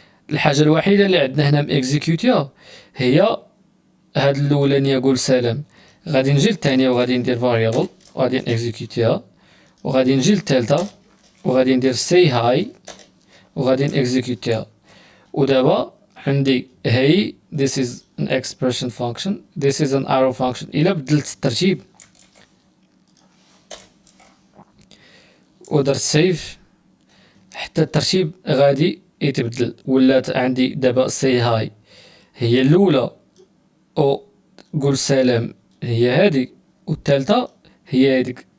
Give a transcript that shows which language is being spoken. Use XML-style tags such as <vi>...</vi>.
<ar>الحاجه الوحيده اللي عندنا هنا ماكزيكوتيها هي هاد الاولانيه قول سلام. غادي نجي للثانيه وغادي ندير فاريابل وغادي نكزيكوتيها، وغادي نجي للثالثه وغادي ندير say hi وغادي نكزيكوتيها. ودابا عندي هي</ar> <en>this is an expression function this is an arrow function.</en> <ar>الا بدلت الترتيب ودرت سيف حتى الترتيب غادي يتبدل. ولات عندي دابا say hi هي الاولى او قول سلام هي هادي، والثالثه هي هاديك.</ar>